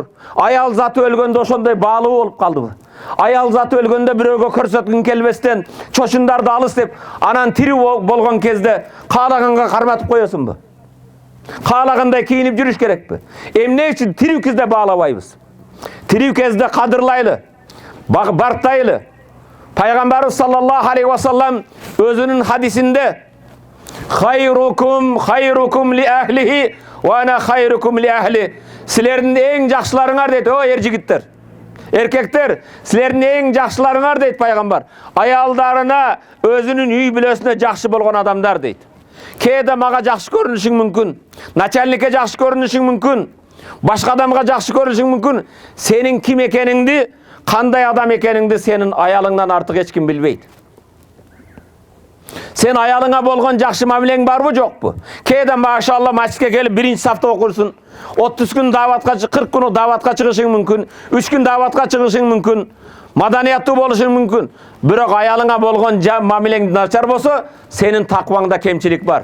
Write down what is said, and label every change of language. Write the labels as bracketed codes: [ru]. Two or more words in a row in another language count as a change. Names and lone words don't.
[ky] Аял заты өлгөндө ошондой баалуу болуп калдыбы? Аял заты өлгөндө бирөөгө көрсөткүн келбестен, чочундарды алыс деп, анан тирүү болгон кезде каалаганга карматып коесуңбу? Каалагандай кийинип жүрүш керекпи? Эмне үчүн тирүү кезде баалабайбыз? Тирүү кезде кадырлайлы, бартайлы. Пайгамбарыбыз [ar] صلى الله عليه وسلم [ky] өзүнүн хадисинде [ar] خيركم لأهله وأنا خيركم لأهلي. [ky] Силердин эң жакшыларыңар дейт, о ер жигиттер. Эркектер, силердин эң жакшыларыңар дейт пайгамбар. Аялдарына, өзүнүн үй бүлөсүнө жакшы болгон адамдар дейт. Кээде мага жакшы көрүнүшүң мүмкүн, начальникке жакшы көрүнүшүң мүмкүн, башка адамга жакшы көрүнүшүң мүмкүн. Сенин ким экениңди, кандай адам экениңди сенин аялыңдан артык эч ким билбейт. Сен аялыңа болгон жакшы мамилең барбы, жокпу? Кээде машалла масжидке келип 1-сафта окурсун. 30 күн даватка, 40 күн даватка чыгышың мүмкүн, 3 күн даватка чыгышың мүмкүн, маданияттуу болушуң мүмкүн. Бирок аялыңа болгон мамилең начар болсо, сенин такваңда кемчилик бар.